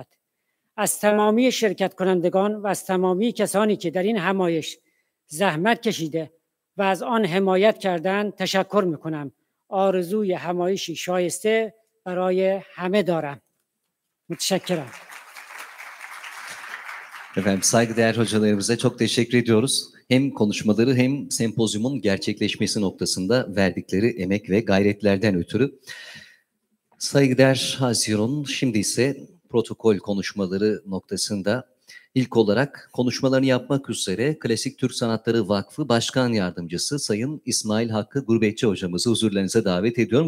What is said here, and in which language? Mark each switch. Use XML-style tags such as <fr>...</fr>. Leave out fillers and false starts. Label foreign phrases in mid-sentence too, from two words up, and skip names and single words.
<fa>از تمامی شرکت کنندگان و از تمامی کسانی که در این همایش زحمت کشیده و از آن حمایت کردن تشکر میکنم. آرزوی همایشی شایسته برای همه دارم.</fa> <tr>Müteşekkirim. Efendim saygıdeğer hocalarımıza çok teşekkür ediyoruz. Hem konuşmaları hem sempozyumun gerçekleşmesi noktasında verdikleri emek ve gayretlerden ötürü. Saygıdeğer Hazirun, şimdi ise protokol konuşmaları noktasında İlk olarak konuşmalarını yapmak üzere Klasik Türk Sanatları Vakfı Başkan Yardımcısı Sayın İsmail Hakkı Gurbetçi hocamızı huzurlarınıza davet ediyorum.</tr>